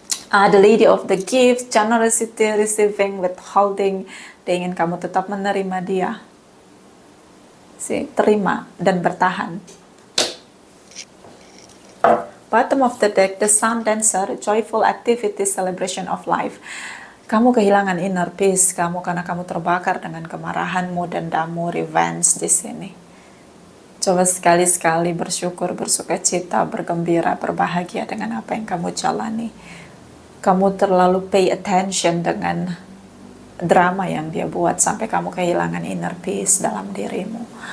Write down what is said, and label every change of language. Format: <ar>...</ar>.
<en>The Lady of the Gift, generosity, receiving, withholding.</en> <id>Dia ingin kamu tetap menerima dia. Terima dan bertahan.</id> <en>Bottom of the deck, the Sun, Dancer, joyful activity, celebration of life.</en> <id>Kamu kehilangan inner peace kamu karena kamu terbakar dengan kemarahanmu, dendammu, revenge di sini. Coba sekali-sekali bersyukur, bersukacita, bergembira, berbahagia dengan apa yang kamu jalani. Kamu terlalu pay attention dengan drama yang dia buat sampai kamu kehilangan inner peace dalam dirimu.</id>